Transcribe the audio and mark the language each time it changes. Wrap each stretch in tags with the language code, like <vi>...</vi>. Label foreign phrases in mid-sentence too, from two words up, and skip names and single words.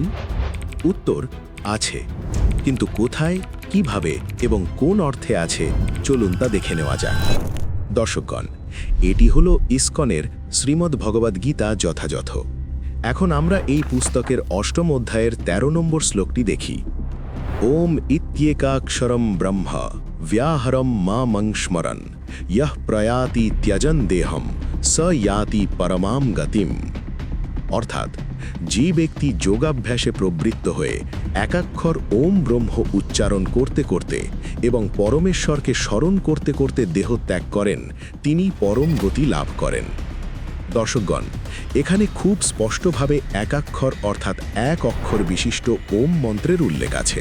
<bn>উত্তর আছে, কিন্তু কোথায়, কিভাবে এবং কোন অর্থে আছে চলুন তা দেখে নেওয়া যাক। দর্শকগণ, এটি হলো ইসকনের শ্রীমদ্ ভগবদ্ গীতা যথাযথ। এখন আমরা এই পুস্তকের 8ম অধ্যায়ের 13 নম্বর শ্লোকটি দেখি।</bn> <sa>ওম ইত্যেকাক্ষরম ব্রহ্ম व्याहरम मामं स्मरन् यः प्रयाति त्यजन देहम स याति परमाम गतिम।</sa> <bn>অর্থাৎ যে ব্যক্তি যোগাভ্যাসে প্রবৃত্ত হয়ে একাক্ষর ওম ব্রহ্ম উচ্চারণ করতে করতে এবং পরমেশ্বরকে স্মরণ করতে করতে দেহ ত্যাগ করেন, তিনি পরম গতি লাভ করেন। দর্শকগণ, এখানে খুব স্পষ্টভাবে একাক্ষর অর্থাৎ এক অক্ষর বিশিষ্ট ওম মন্ত্রের উল্লেখ আছে।</bn>